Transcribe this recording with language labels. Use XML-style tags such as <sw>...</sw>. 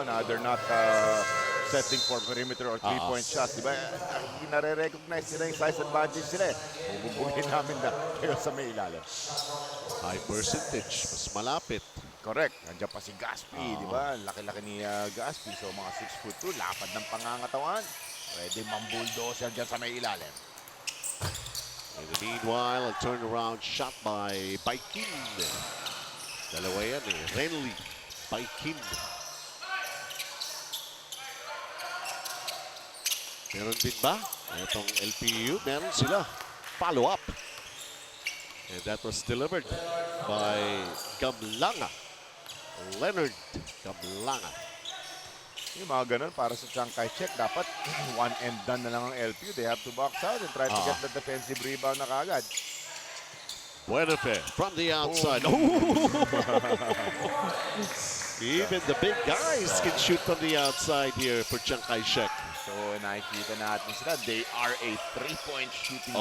<en>They're not setting for perimeter or 3-point shots.</en> <tl>Diba? Hindi nare-recognize nila yung size advantage sila eh. Bubugin namin na kayo sa may ilalim. High percentage, mas malapit. Correct. Nandiyan pa si Gaspi, di ba? Laki-laki ni Gaspi. So mga 6'2", lapad ng pangangatawan. Pwede mambulldozer dyan sa may ilalim.</tl> <en>In the meanwhile, a turnaround shot by Baikin.</en> <tl>Dalawa yan eh. Renly, Baikin. Meron din ba? Itong LPU, meron sila.</tl> <en>Follow up. And that was delivered by Gamlanga. Leonard Gamlanga.</en> <tl>Yung mga ganun para sa Chiang Kai-shek, dapat</tl> <en>one and done</en> <tl>na lang ang LPU.</tl> <en>They have to box out and try to get the defensive rebound</en> <tl>na kagad.</tl> <en>Buenafe from the outside. Even the big guys can shoot from the outside here for Chiang Kai-shek.</en> <tl>So nakikita natin sila,</tl> <en>they are a 3-point shooting team.</en>